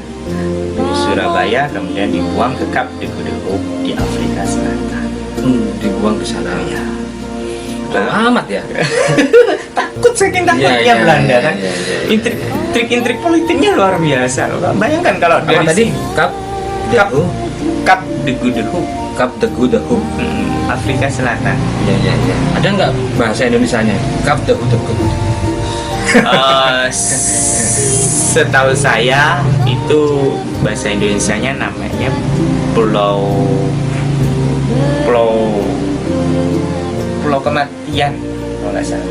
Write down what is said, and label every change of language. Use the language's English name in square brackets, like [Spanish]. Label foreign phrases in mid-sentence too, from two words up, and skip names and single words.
[Indonesian] Dari Surabaya kemudian dibuang ke Kap de Goede Hoop di Afrika Selatan. Dibuang ke sana. Ya. Jauh amat ya. Takut saking takutnya Iya, Belanda iya, kan. iya, iya. Trik-intrik politiknya luar biasa loh. Bayangkan kalau Apa dari tadi? sini, Kap Kap de Goede Hoop, Kap de Goede Hoop. Afrika Selatan. Iya, iya, iya. Ada nggak bahasa Indonesianya? Kap de Goede Hoop. Setahu saya itu bahasa Indonesianya namanya Pulau Kematian kalau nggak salah.